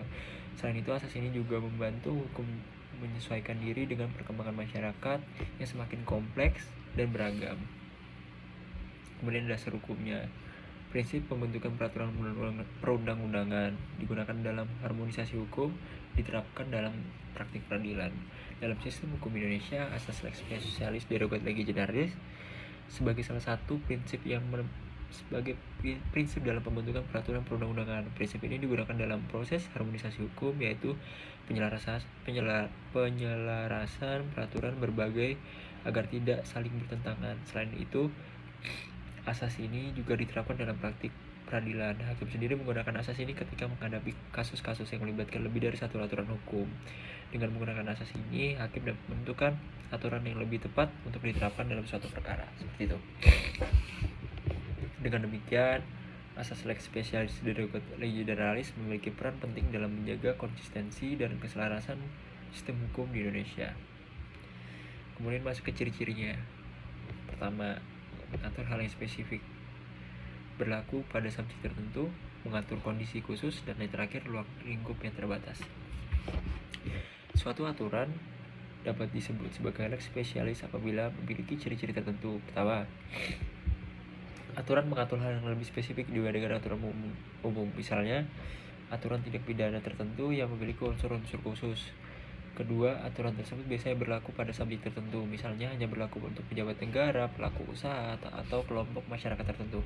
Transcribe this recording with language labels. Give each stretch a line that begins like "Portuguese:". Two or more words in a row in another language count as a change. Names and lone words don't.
Indonesian: Selain itu, asas ini juga membantu hukum menyesuaikan diri dengan perkembangan masyarakat yang semakin kompleks dan beragam. Kemudian dasar hukumnya. Prinsip pembentukan peraturan perundang-undangan digunakan dalam harmonisasi hukum, diterapkan dalam praktik peradilan. Dalam sistem hukum Indonesia, asas
Latin: lex specialis derogat lege generalis
Indonesian: sebagai salah satu prinsip dalam pembentukan peraturan perundang-undangan. Prinsip ini digunakan dalam proses harmonisasi hukum, yaitu penyelarasan peraturan berbagai agar tidak saling bertentangan. Selain itu, asas ini juga diterapkan dalam praktik peradilan. Hakim sendiri menggunakan asas ini ketika menghadapi kasus-kasus yang melibatkan lebih dari satu aturan hukum. Dengan menggunakan asas ini, hakim dapat menentukan aturan yang lebih tepat untuk diterapkan dalam suatu perkara. Seperti itu. Dengan demikian, asas
Latin: lex specialis derogat lege generalis
Indonesian: memiliki peran penting dalam menjaga konsistensi dan keselarasan sistem hukum di Indonesia. Kemudian masuk ke ciri-cirinya. Pertama, mengatur hal yang spesifik, berlaku pada subjek tertentu, mengatur kondisi khusus, dan yang terakhir ruang lingkup yang terbatas. Suatu aturan dapat disebut sebagai
Latin: lex specialis
Indonesian: apabila memiliki ciri-ciri tertentu. Pertama, aturan mengatur hal yang lebih spesifik dibandingkan aturan umum. Misalnya, aturan tindak pidana tertentu yang memiliki unsur-unsur khusus. Kedua, aturan tersebut biasanya berlaku pada subjek tertentu, misalnya hanya berlaku untuk pejabat negara, pelaku usaha, atau kelompok masyarakat tertentu.